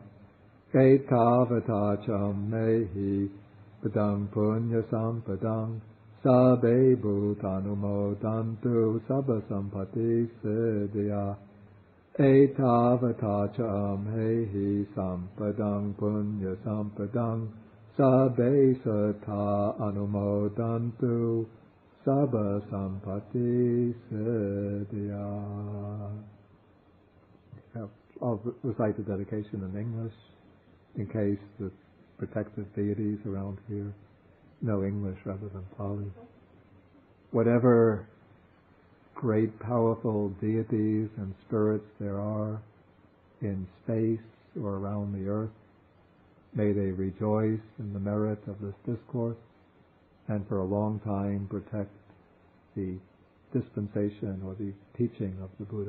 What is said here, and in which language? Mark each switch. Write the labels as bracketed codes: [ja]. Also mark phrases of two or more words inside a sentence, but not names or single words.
[pi] Etavata cha mehi padang punya sampadang sabbe bhutanumodantu sabba sampati siddhya. Etavata cha mehi sampadang punya sampadang sabbe sata anumodantu sabba sampati siddhya. [en] I'll recite the dedication in English in case the protective deities around here know English rather than Pali. Whatever great powerful deities and spirits there are in space or around the earth, may they rejoice in the merit of this discourse and for a long time protect the dispensation or the teaching of the Buddha.